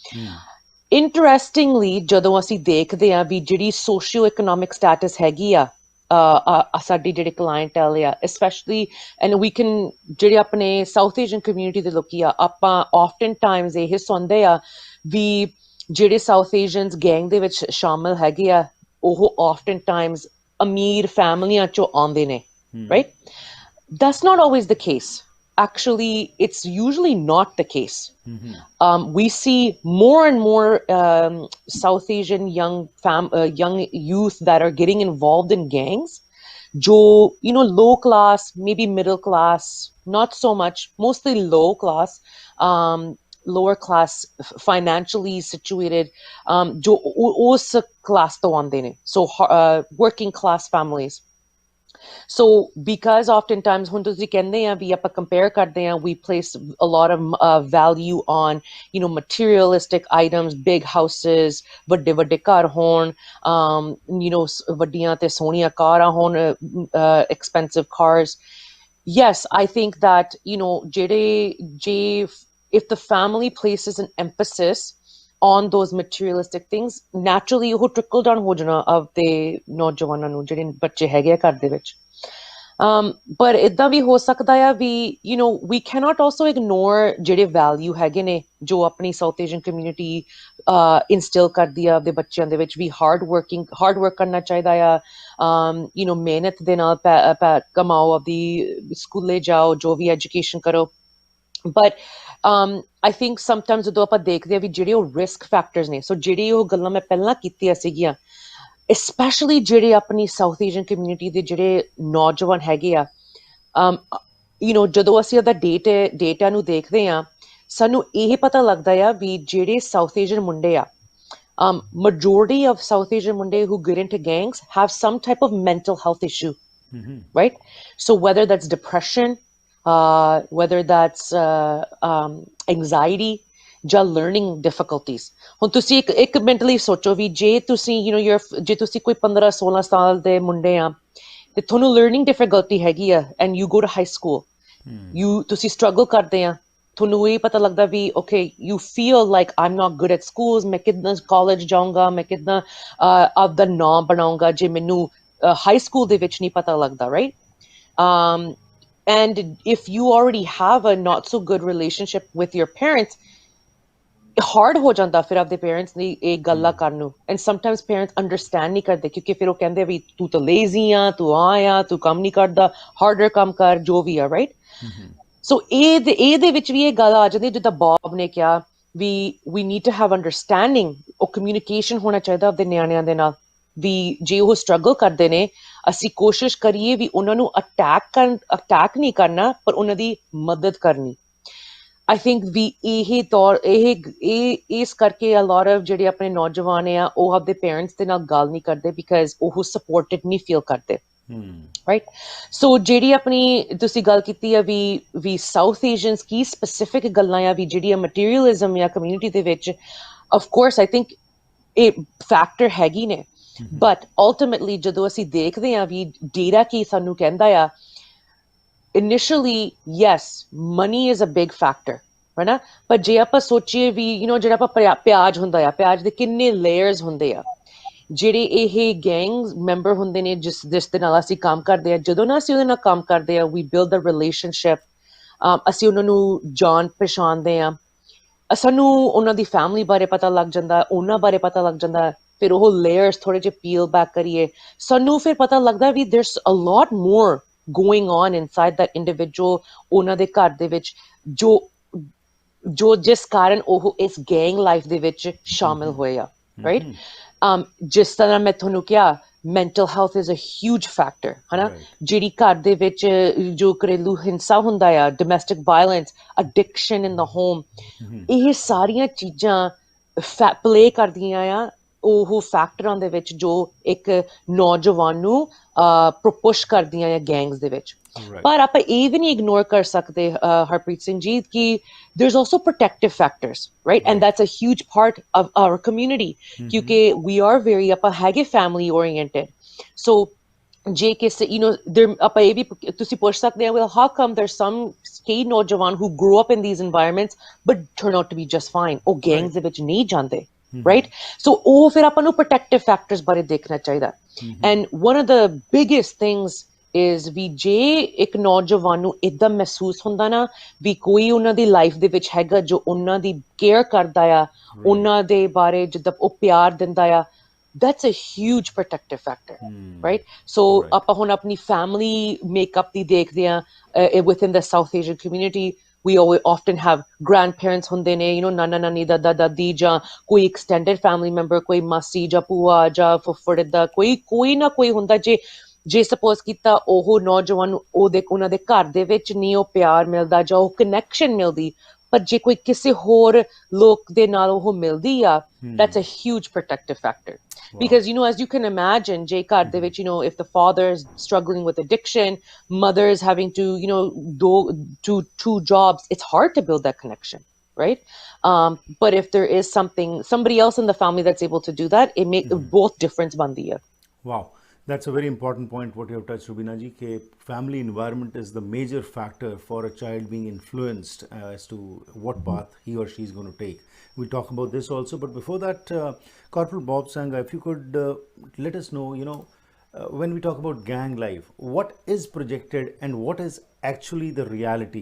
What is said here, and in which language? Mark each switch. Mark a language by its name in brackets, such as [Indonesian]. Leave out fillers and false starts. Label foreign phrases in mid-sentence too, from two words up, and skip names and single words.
[Punjabi] ਇੰਟਰਸਟਿੰਗਲੀ ਜਦੋਂ ਅਸੀਂ ਦੇਖਦੇ ਆ ਵੀ ਜਿਹੜੀ [English] socio economic status [Punjabi] ਹੈਗੀ ਆ ਸਾਡੀ ਜਿਹੜੇ ਕਲਾਇੰਟੈਲ ਆ, ਸਪੈਸ਼ਲੀ, [English] and we can, [Punjabi] ਜਿਹੜੇ ਆਪਣੇ [English] South Asian community [Punjabi] ਦੇ ਲੋਕੀ ਆ, ਆਪਾਂ [English] often times [Punjabi] ਇਹ ਸੁਣਦੇ ਆ ਵੀ ਜਿਹੜੇ [English] South Asians gang [Punjabi] ਦੇ ਵਿੱਚ ਸ਼ਾਮਲ ਹੈਗੇ ਆ, ਉਹ [English] often times [Punjabi] ਅਮੀਰ ਫੈਮਲੀਆਂ ਚੋਂ ਆਉਂਦੇ ਨੇ, [English] right? That's not always the case. Actually, it's usually not the case. We see more and more South Asian young youth that are getting involved in gangs. Jo, low class, maybe middle class, not so much, mostly low class, lower class, financially situated, [Punjabi] ਜੋ ਉਸ ਕਲਾਸ ਤੋਂ ਆਂਦੇ ਨੇ, [English] so working class families. So because oftentimes when [Punjabi] ਤੁਸੀਂ ਕਹਿੰਦੇ ਆ ਵੀ ਆਪਾਂ compare ਕਰਦੇ ਆ, [English] we place a lot of value on materialistic items, big houses, [Punjabi] ਵੱਡੇ ਵੱਡੇ ਘਰ ਹੋਣ, ਵੱਡੀਆਂ ਤੇ ਸੋਹਣੀਆਂ ਕਾਰਾਂ ਹੋਣ, [English] expensive cars. Yes, I think that if the family places an emphasis on those materialistic things, naturally ਉਹ trickle down [Punjabi] ਹੋ ਜਾਣਾ [English] of the [Punjabi] ਨੌਜਵਾਨਾਂ ਨੂੰ, ਜਿਹੜੇ ਬੱਚੇ ਹੈਗੇ ਆ ਘਰ ਦੇ ਵਿੱਚ। ਪਰ ਇਦਾਂ ਵੀ ਹੋ ਸਕਦਾ ਆ ਵੀ [English] we cannot also ignore [Punjabi] ਜਿਹੜੇ value ਹੈਗੇ ਨੇ ਜੋ ਆਪਣੀ [English] South Asian community instill [Punjabi] ਕਰਦੀ ਆ ਆਪਦੇ ਬੱਚਿਆਂ ਦੇ ਵਿੱਚ ਵੀ [English] hard work [Punjabi] ਕਰਨਾ ਚਾਹੀਦਾ ਆ ਮਿਹਨਤ ਦੇ ਨਾਲ ਕਮਾਓ, ਆਪਦੀ ਸਕੂਲੇ ਜਾਓ, ਜੋ ਵੀ ਐਜੂਕੇਸ਼ਨ ਕਰੋ। [English] but I think sometimes [Punjabi] ਜਦੋਂ ਆਪਾਂ ਦੇਖਦੇ ਆ ਵੀ ਜਿਹੜੇ ਉਹ [English] risk factors [Punjabi] ਨੇ, ਸੋ ਜਿਹੜੀ ਉਹ ਗੱਲਾਂ ਮੈਂ ਪਹਿਲਾਂ ਕੀਤੀਆਂ ਸੀਗੀਆਂ, especially ਜਿਹੜੇ ਆਪਣੀ [English] South Asian community [Punjabi] ਦੇ ਜਿਹੜੇ ਨੌਜਵਾਨ ਹੈਗੇ ਆ, ਜਦੋਂ ਅਸੀਂ ਉਹਦਾ ਡੇਟਾ ਨੂੰ ਦੇਖਦੇ ਆ, ਸਾਨੂੰ ਇਹ ਪਤਾ ਲੱਗਦਾ ਆ ਵੀ ਜਿਹੜੇ ਸਾਊਥ ਏਸ਼ੀਅਨ ਮੁੰਡੇ ਆ, [English] majority of South Asian Munde who get into gangs have some type of mental health issue, right? So whether that's depression, whether that's anxiety, ਜਾਂ learning difficulties. [Punjabi] ਹੁਣ ਤੁਸੀਂ ਇੱਕ mentally ਸੋਚੋ ਵੀ ਜੇ ਤੁਸੀਂ ਜੇ ਤੁਸੀਂ ਕੋਈ 15-16 ਸਾਲ ਦੇ ਮੁੰਡੇ ਆ ਤੇ ਤੁਹਾਨੂੰ [English] learning difficulty [Punjabi] ਹੈਗੀ ਆ [English] and you go to high school, [Punjabi] ਤੁਸੀਂ struggle ਕਰਦੇ ਆ, ਤੁਹਾਨੂੰ ਇਹ ਪਤਾ ਲੱਗਦਾ ਵੀ [English] okay, you feel like I'm not good at schools, [Punjabi] ਮੈਂ ਕਿੱਦਾਂ college ਜਾਊਂਗਾ, ਮੈਂ ਕਿੱਦਾਂ ਆਪਦਾ ਨਾਮ ਬਣਾਊਂਗਾ ਜੇ ਮੈਨੂੰ [English] high school [Punjabi] ਦੇ ਵਿੱਚ ਨਹੀਂ ਪਤਾ ਲੱਗਦਾ, [English] right? And if you already have a not so good relationship with your parents, [Punjabi] hard ਹੋ ਜਾਂਦਾ ਫਿਰ ਆਪਦੇ ਪੇਰੈਂਟਸ ਦੀ ਇਹ ਗੱਲਾਂ ਕਰਨ ਨੂੰ, [English] and sometimes parents understand [Punjabi] ਨਹੀਂ ਕਰਦੇ ਕਿਉਂਕਿ ਫਿਰ ਉਹ ਕਹਿੰਦੇ ਵੀ ਤੂੰ ਤਾਂ ਲੇਜ਼ੀ ਆ, ਤੂੰ ਆ ਤੂੰ ਕੰਮ ਨਹੀਂ ਕਰਦਾ, ਹਾਰਡਰ ਕੰਮ ਕਰ, ਜੋ ਵੀ ਆ, ਰਾਈਟ? ਸੋ ਇਹਦੇ ਵਿੱਚ ਵੀ ਇਹ ਗੱਲ ਆ ਜਾਂਦੀ ਜਿੱਦਾਂ ਬੌਬ ਨੇ ਕਿਹਾ ਵੀ [English] we need to have understanding, [Punjabi] ਉਹ ਕਮਿਊਨੀਕੇਸ਼ਨ ਹੋਣਾ ਚਾਹੀਦਾ ਆਪਦੇ ਨਿਆਣਿਆਂ ਦੇ ਨਾਲ, ਵੀ ਜੇ ਉਹ ਸਟਰਗਲ ਕਰਦੇ ਨੇ ਅਸੀਂ ਕੋਸ਼ਿਸ਼ ਕਰੀਏ ਵੀ ਉਹਨਾਂ ਨੂੰ ਅਟੈਕ ਨਹੀਂ ਕਰਨਾ, ਪਰ ਉਹਨਾਂ ਦੀ ਮਦਦ ਕਰਨੀ। [English] I think [Punjabi] ਵੀ ਇਸ ਕਰਕੇ [English] a lot of [Punjabi] ਜਿਹੜੇ ਆਪਣੇ ਨੌਜਵਾਨ ਆ ਉਹ ਆਪਦੇ ਪੇਰੈਂਟਸ ਦੇ ਨਾਲ ਗੱਲ ਨਹੀਂ ਕਰਦੇ ਬਿਕਾਜ਼ ਉਹ ਸਪੋਰਟਡ ਨਹੀਂ ਫੀਲ ਕਰਦੇ, ਰਾਈਟ? ਸੋ ਜਿਹੜੀ ਆਪਣੀ ਤੁਸੀਂ ਗੱਲ ਕੀਤੀ ਆ ਵੀ ਸਾਊਥ ਏਸ਼ੀਅਨਸ ਕੀ ਸਪੈਸੀਫਿਕ ਗੱਲਾਂ ਆ ਵੀ ਜਿਹੜੀ ਮਟੀਰੀਅਲਿਜ਼ਮ ਜਾਂ ਕਮਿਊਨਿਟੀ ਦੇ ਵਿੱਚ, [English] of course I think [Punjabi] ਇਹ ਫੈਕਟਰ ਹੈਗੀ ਨੇ, [English] but ultimately [Punjabi] ਜਦੋਂ ਅਸੀਂ ਦੇਖਦੇ ਹਾਂ ਵੀ ਡੇਟਾ ਕੀ ਸਾਨੂੰ ਕਹਿੰਦਾ ਆ, [English] initially yes, money is a big factor, [Punjabi] ਹੈ ਨਾ? ਪਰ ਜੇ ਆਪਾਂ ਸੋਚੀਏ ਵੀ ਜਿਹੜਾ ਆਪਾਂ ਪਿਆਜ਼ ਹੁੰਦਾ ਆ, ਪਿਆਜ਼ ਦੇ ਕਿੰਨੇ ਲੇਅਰਸ ਹੁੰਦੇ ਆ, ਜਿਹੜੇ ਇਹ [English] gang member [Punjabi] ਹੁੰਦੇ ਨੇ ਜਿਸ ਦੇ ਨਾਲ ਅਸੀਂ ਕੰਮ ਕਰਦੇ ਆ, ਜਦੋਂ ਨਾ ਅਸੀਂ ਉਹਦੇ ਨਾਲ ਕੰਮ ਕਰਦੇ ਆ [English] we build a relationship, [Punjabi] ਅਸੀਂ ਉਹਨਾਂ ਨੂੰ ਜਾਣ ਪਛਾਣਦੇ ਆ, ਸਾਨੂੰ ਉਹਨਾਂ ਦੀ ਫੈਮਿਲੀ ਬਾਰੇ ਪਤਾ ਲੱਗ ਜਾਂਦਾ, ਉਹਨਾਂ ਬਾਰੇ ਪਤਾ ਲੱਗ ਜਾਂਦਾ, ਫਿਰ ਉਹ ਲੇਅਰਸ ਥੋੜੇ ਜਿਹੇ [English] peel back [Punjabi] ਕਰੀਏ, ਸਾਨੂੰ ਫਿਰ ਪਤਾ ਲੱਗਦਾ ਵੀ [English] there's a lot more going on inside that individual, [Punjabi] ਉਹਨਾਂ ਦੇ ਘਰ ਦੇ ਵਿੱਚ ਜੋ ਜਿਸ ਕਾਰਨ ਉਹ ਇਸ [English] gang life [Punjabi] ਦੇ ਵਿੱਚ ਸ਼ਾਮਿਲ ਹੋਏ ਆ, ਰਾਈਟ? ਜਿਸ ਤਰ੍ਹਾਂ ਮੈਂ ਤੁਹਾਨੂੰ ਕਿਹਾ [English] mental health is a huge factor, [Punjabi] ਹੈ ਨਾ? ਜਿਹੜੀ ਘਰ ਦੇ ਵਿੱਚ ਜੋ ਘਰੇਲੂ ਹਿੰਸਾ ਹੁੰਦਾ ਆ, [English] domestic violence, addiction in the home, [Punjabi] ਇਹ ਸਾਰੀਆਂ ਚੀਜ਼ਾਂ ਪਲੇ ਕਰਦੀਆਂ ਆ ਉਹ ਫੈਕਟਰਾਂ ਦੇ ਵਿੱਚ ਜੋ ਇੱਕ ਨੌਜਵਾਨ ਨੂੰ ਪ੍ਰਪੁਸ਼ ਕਰਦੀਆਂ ਆ ਗੈਂਗਸ ਦੇ ਵਿੱਚ। ਪਰ ਆਪਾਂ ਇਹ ਵੀ ਨਹੀਂ ਇਗਨੋਰ ਕਰ ਸਕਦੇ ਹਰਪ੍ਰੀਤ ਸਿੰਘ ਜੀ ਕਿ [English] there's also protective factors, right? And that's a huge part of our community, ਕਿਉਂਕਿ we are very [Punjabi] ਆਪਾਂ ਹੈਗੇ [English] family oriented, so [Punjabi] ਜੇ ਕਿਸੇ ਆਪਾਂ ਇਹ ਵੀ ਤੁਸੀਂ ਪੁੱਛ ਸਕਦੇ ਆ, [English] well how come there's some [Punjabi] ਕਈ ਨੌਜਵਾਨ [English] who grew up in these environments but turn out to be just fine, [Punjabi] ਉਹ ਗੈਂਗਸ ਦੇ ਵਿੱਚ ਨਹੀਂ ਜਾਂਦੇ, right? So ਉਹ ਫਿਰ ਆਪਾਂ ਨੂੰ [English] protective factors [Punjabi] ਬਾਰੇ ਦੇਖਣਾ ਚਾਹੀਦਾ। [English] And one of the biggest things is [Punjabi] ਵੀ ਜੇ ਇੱਕ ਨੌਜਵਾਨ ਨੂੰ ਏਦਾਂ ਮਹਿਸੂਸ ਹੁੰਦਾ ਨਾ ਵੀ ਕੋਈ ਉਹਨਾਂ ਦੀ ਲਾਈਫ ਦੇ ਵਿੱਚ ਹੈਗਾ ਜੋ ਉਹਨਾਂ ਦੀ ਕੇਅਰ ਕਰਦਾ ਆ, ਉਹਨਾਂ ਦੇ ਬਾਰੇ ਜਿੱਦਾਂ ਉਹ ਪਿਆਰ ਦਿੰਦਾ ਆ, [English] that's a huge protective factor, right? So [Punjabi] ਆਪਾਂ ਹੁਣ ਆਪਣੀ [English] family makeup [Punjabi] ਦੀ ਦੇਖਦੇ ਆ [English] within the South Asian community, we often have grandparents [Punjabi] ਹੁੰਦੇ ਨੇ, ਨਾਨਾ ਨਾਨੀ, ਦਾਦਾ ਦਾਦੀ, ਜਾਂ ਕੋਈ [English] extended family member, [Punjabi] ਕੋਈ ਮਾਸੀ ਜਾਂ ਭੂਆ ਜਾਂ ਫੁੱਫੜ, ਦਾ ਕੋਈ ਨਾ ਕੋਈ ਹੁੰਦਾ ਜੇ ਸਪੋਜ਼ ਕੀਤਾ ਉਹ ਨੌਜਵਾਨ ਨੂੰ ਉਹਨਾਂ ਦੇ ਘਰ ਦੇ ਵਿੱਚ ਨਹੀਂ ਉਹ ਪਿਆਰ ਮਿਲਦਾ ਜਾਂ ਉਹ ਕਨੈਕਸ਼ਨ ਮਿਲਦੀ, ਪਰ ਜੇ ਕੋਈ ਕਿਸੇ ਹੋਰ ਲੋਕ ਦੇ ਨਾਲ ਉਹ ਮਿਲਦੀ ਆ, [English] that's a huge protective factor. Because as you can imagine, [Punjabi] ਜੇ ਘਰ ਦੇ ਵਿੱਚ [English] if the father is struggling with addiction, mother is having to do two jobs, it's hard to build that connection, right? But if there is somebody else in the family that's able to do that, it makes both difference [Punjabi] ਬਣਦੀ ਆ। [English] Wow. That's a very important point what you have touched, Rubina ji, that family environment is the major factor for a child being influenced as to what path he or she is going to take. We'll talk about this also, but before that, Corporal Bob Sangha, if you could let us know, when we talk about gang life, what is projected and what is actually the reality?